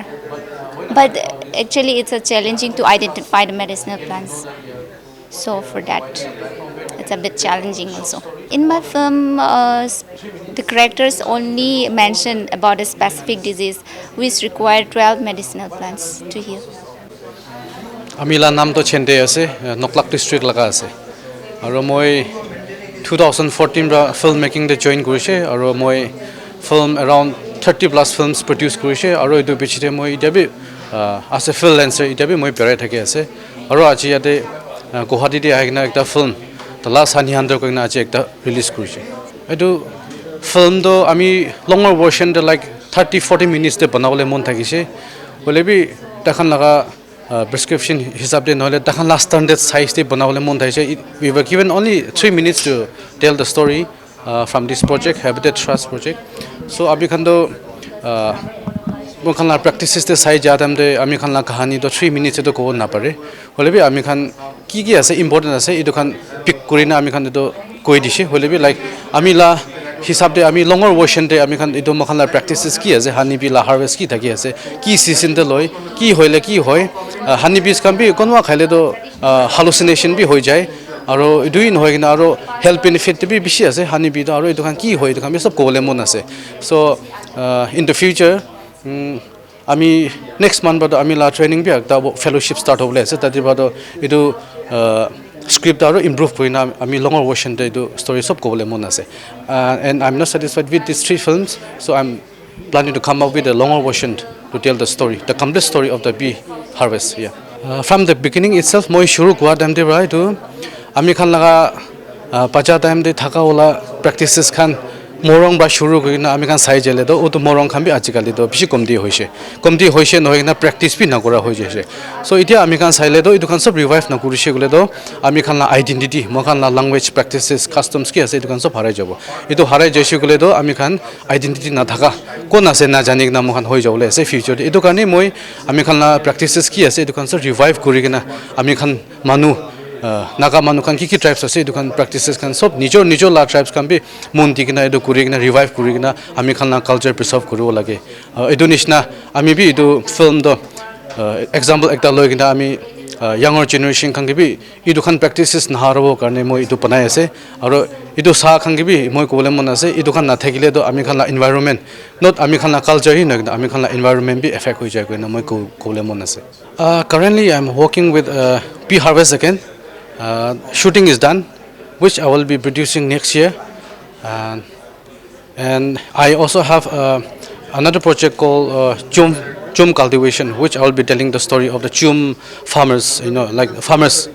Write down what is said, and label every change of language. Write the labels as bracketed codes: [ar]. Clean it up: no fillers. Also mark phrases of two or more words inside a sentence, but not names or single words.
[en] But actually, it's a challenging to identify the medicinal plants. So for that, it's a bit challenging also. In my film, the characters only mention about a specific disease which require 12 medicinal plants to heal. [nag] Amila naam to chende ase Noklak district laga ase aro moi 2014 ra filmmaking de join kurise aro moi film [en] around 30 plus films produce [nag] kurise aro edu bichite moi itabi [en] as a freelancer [nag] itabi moi perai thake ase aro aji ate Guwahati de aigna ekta film the last hani handle koina aji ekta release kurise edu film do ami [en] longer version [nag] de [en] like 30-40 minutes [nag] de banawle mon thakise bolebi takhan laga prescription hisab de noile takhan last [en] standard size [nag] de banawle mon thaise [en] we were given only 3 minutes to tell the story from this project Habitat Trust project. [nag] So abhi khan do mo khan la practices de sai jadam de ami khan la kahani do 3 minutes to ko na pare holebi ami khan ki ase important ase edu khan pick kurina ami khan do koi dishe holebi like ami la hisab de ami [en] longer version [nag] de ami khan edu mo khan la practices ki ase [en] honey bee [nag] la harvest ki thaki ase ki season de loi ki hoile ki hoy [en] honey bees [nag] kan bi konwa khaile do hallucination bi hoi jai aro edu in hoi gina aro [en] health benefit [nag] bi bishi ase [en] honey bee [nag] do aro edu khan ki hoi edu khan bi sob kole mon ase. [en] So in the future [nag] ami [en] next month [nag] bado ami la training bi ekta fellowship start hobole ase tati bado edu script aro improve koina ami [en] longer version [nag] de edu story sob kobole mon ase [en] and I'm not satisfied with these 3 films, so I'm planning to come up with a longer version to tell the story, the complete story of the bee harvest. From the beginning itself [nag] moi shuru kwa time de right to ami khan laga pacha time de thaka wala practices khan morong ba shuru koina ami khan sai jele do otu morong khan bi ajikali do bishi komdi hoise noina practice bi na kora hoi jese. So itia ami khan saile do edu khan sob revive na kurise gole do ami khan la identity mo khan la [en] language practices customs [nag] ki ase edu khan sob harai jabo edu harai jese gole do ami khan identity na thaka kon ase na jani na mo khan hoi jabole ase future edu kane moi ami khan la practices ki ase edu khan sob revive kuri kena ami khan manu naga manu kan ki tribes ase edu kan practices kan sob nijo la tribes kan bi mon dikina edu kuri kena revive kuri kena ami khan na culture preserve koribo lage edu nishna ami bi edu film do example ekta loi kena ami [en] younger generation [nag] kan bi edu kan practices na harabo karne moi edu banai ase aro edu sa kan bi moi kobole mon ase edu kan na thakile do ami khan la environment not ami khan la culture hi na ami khan la environment bi affect hoi jai koina moi kobole mon ase. [en] Currently I'm working with bee harvest again. Shooting is done, which I will be producing next year, and I also have another project called chum cultivation, which I will be telling the story of the chum farmers, like farmers.